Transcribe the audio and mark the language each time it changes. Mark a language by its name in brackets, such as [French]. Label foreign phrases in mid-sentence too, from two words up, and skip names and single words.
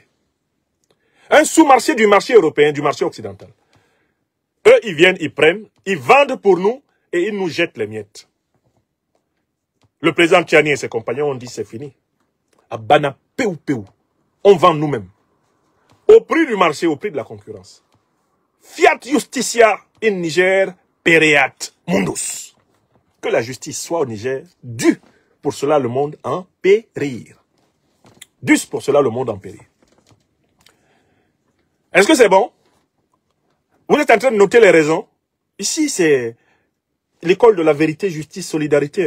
[French] Un sous-marché du marché européen, du marché occidental. Eux, ils viennent, ils prennent, ils vendent pour nous et ils nous jettent les miettes. Le président Tchani et ses compagnons ont dit c'est fini. Abana, peu ou. On vend nous-mêmes. Au prix du marché, au prix de la concurrence. [Latin] Fiat justitia in Niger, pereat mundus. [French] Que la justice soit au Niger, dû pour cela le monde en périr. Dû pour cela le monde en périr. Est-ce que c'est bon? Vous êtes en train de noter les raisons? Ici, c'est l'école de la vérité, justice, solidarité.